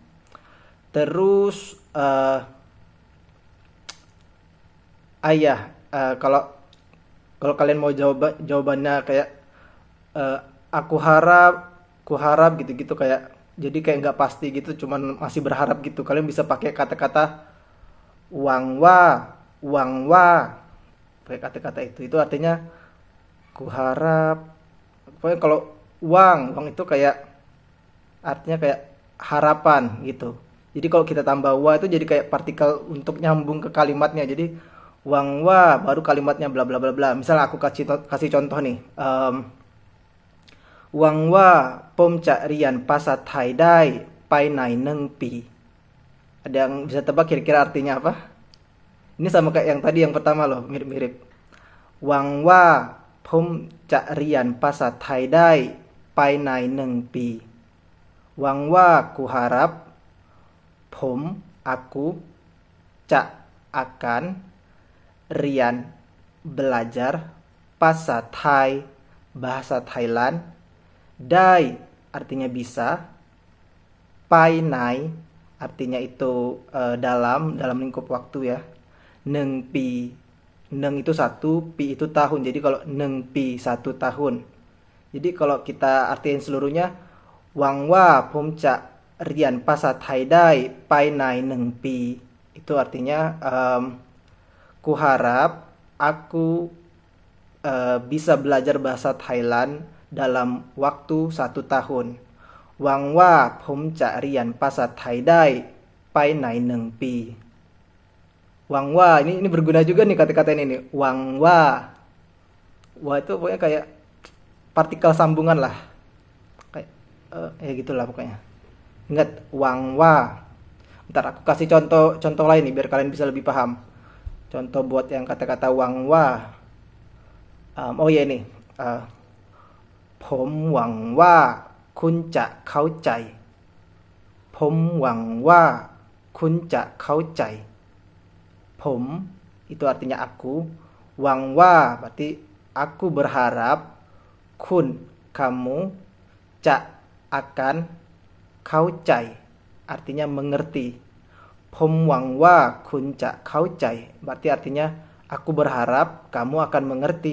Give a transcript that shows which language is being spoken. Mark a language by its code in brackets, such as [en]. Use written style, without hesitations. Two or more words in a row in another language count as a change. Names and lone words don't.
[id] Terus ayah, kalau kalian mau jawabannya kayak aku harap gitu-gitu, kayak jadi kayak nggak pasti gitu, cuman masih berharap gitu, kalian bisa pakai kata-kata [th] หวังว่า, [id] pakai kata-kata itu artinya ku harap. Pokoknya kalau wang itu kayak artinya kayak harapan gitu. Jadi kalau kita tambah wa itu jadi kayak partikel untuk nyambung ke kalimatnya. Jadi [th] หวังว่า [id] baru kalimatnya bla bla bla bla. Misalnya aku kasih contoh nih. [th] หวังว่าผมจะเรียนภาษาไทยได้ภายในหนึ่งปี. [id] Ada yang bisa tebak kira-kira artinya apa? Ini sama kayak yang tadi yang pertama loh, mirip-mirip. [th] หวังว่าผมจะเรียนภาษาไทยได้ภายในหนึ่งปี. หวังว่า [id] ku harap, pom aku, ca akan, rian belajar bahasa Thai bahasa Thailand. Dai artinya bisa. Pai nai artinya itu dalam lingkup waktu ya. [th] หนึ่งปี, [id] neng itu 1, pi itu tahun. Jadi kalau [th] หนึ่งปี [id] 1 tahun. Jadi kalau kita artiin seluruhnya, [th] Wang wa ผมจะเรียนภาษาไทยได้ภายใน1 ปี. [id] Itu artinya ku harap aku bisa belajar bahasa Thailand dalam waktu 1 tahun. [th] Wang wa ผมจะเรียนภาษาไทยได้ภายใน1 ปี. หวังว่า [id] ini berguna juga nih kata-kata ini. [th] หวังว่า. [id] Wa itu pokoknya kayak partikel sambungan lah. Kayak ya gitulah pokoknya. Ingat [th] หวังว่า. [id] Ntar aku kasih contoh lain nih biar kalian bisa lebih paham. Contoh buat yang kata-kata [th] หวังว่า. [id] Oh ya nih. [th] ผมหวังว่าคุณจะเข้าใจ ผมหวังว่าคุณจะเข้าใจ ผม [id] itu artinya aku. [th] หวังว่า [id] berarti aku berharap. Kun kamu. Ca akan. Kau cai artinya mengerti. [th] ผมหวังว่าคุณจะเข้าใจ [id] berarti artinya aku berharap kamu akan mengerti.